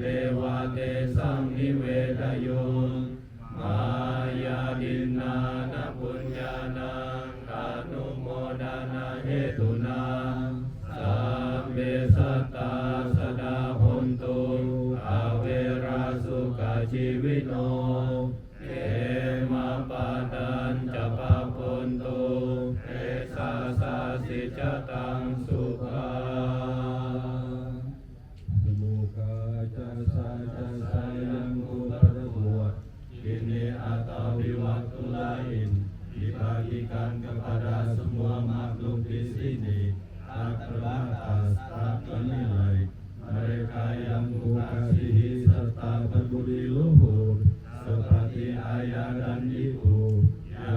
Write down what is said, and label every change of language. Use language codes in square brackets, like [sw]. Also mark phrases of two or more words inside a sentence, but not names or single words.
[pi] วะเตสังนิเวทโยมายาดินนานะปุญญานังอนุโมดานาเหตุนาสัพเพสัตตาสดาหนตุอาเวราสุขชีวิโนเอมาปาดันจะปะปนตุเอสาสาสิจตังสุขา โมกาจะสายังอุปรบวช [id] ini atau waktu lain dibagikan kepada semua makhluk di sini tak terbatas, tak ternilai. Mereka yang kukasihi serta berbudi luhur seperti ayah dan ibu yang